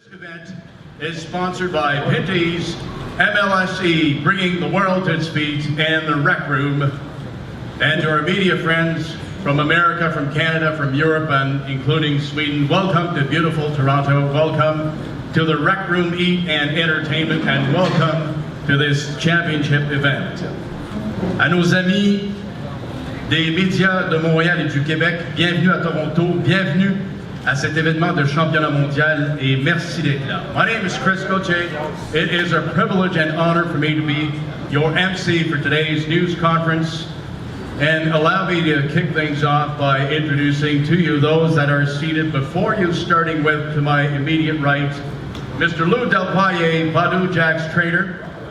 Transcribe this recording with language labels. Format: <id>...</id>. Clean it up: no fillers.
<en>event is sponsored by Pinty's MLSE, bringing the world to its feet, and the Rec Room. And to our media friends from America, from Canada, from Europe, and including Sweden, welcome to beautiful Toronto. Welcome to the Rec Room Eat and Entertainment, and welcome to this championship event.</en> <fr>À nos amis des médias de Montréal et du Québec, bienvenue à Toronto, bienvenue à cet événement de championnat mondial, et merci d'être là.</fr> <en>My name is Chris Gauthier. It is a privilege and honor for me to be your MC for today's news conference. And allow me to kick things off by introducing to you those that are seated before you, starting with, to my immediate right, Mr. Lou Delpaye, Badou Jack's trainer.</en>